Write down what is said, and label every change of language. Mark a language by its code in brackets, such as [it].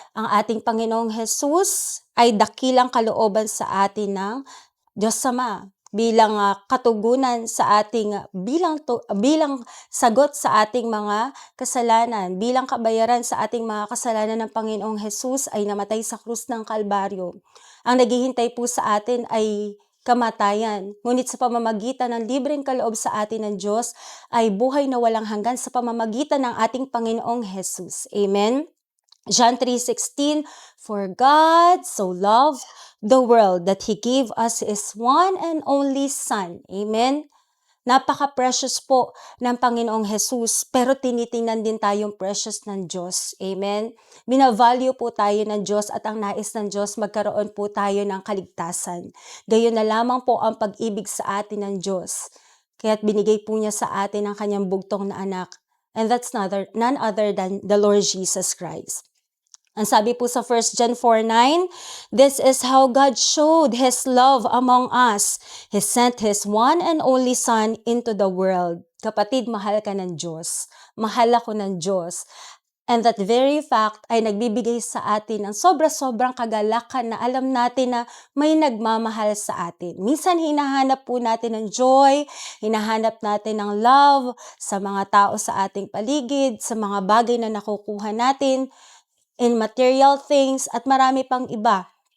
[tl] Ang ating Panginoong Jesus ay dakilang kalooban sa atin ng Diyos Ama bilang katugunan sa ating bilang sagot sa ating mga kasalanan, bilang kabayaran sa ating mga kasalanan ng Panginoong Jesus ay namatay sa krus ng Kalbaryo. Ang naghihintay po sa atin ay kamatayan. Ngunit sa pamamagitan ng libreng kaloob sa atin ng Diyos ay buhay na walang hanggan sa pamamagitan ng ating Panginoong Jesus. Amen? [en] John 3:16, For God so loved the world that He gave us His one and only Son. [tl] Amen? Napaka-precious po ng Panginoong Jesus, pero tinitingnan din tayong precious ng Diyos. Amen? Binavalue po tayo ng Diyos at ang nais ng Diyos magkaroon po tayo ng kaligtasan. Gayon na lamang po ang pag-ibig sa atin ng Diyos. Kaya't binigay po niya sa atin ang kanyang bugtong na anak. [en] And that's none other than the Lord Jesus Christ. Ang sabi po sa 1 John 4:9, This is how God showed His love among us. He sent His one and only Son into the world. [tl] Kapatid, mahal ka ng Diyos. Mahal ako ng Diyos. And that very fact ay nagbibigay sa atin ng sobra-sobrang kagalakan na alam natin na may nagmamahal sa atin. Minsan hinahanap po natin ng joy, hinahanap natin ng love sa mga tao sa ating paligid, sa mga bagay na nakukuha natin, in material things, at marami pang iba.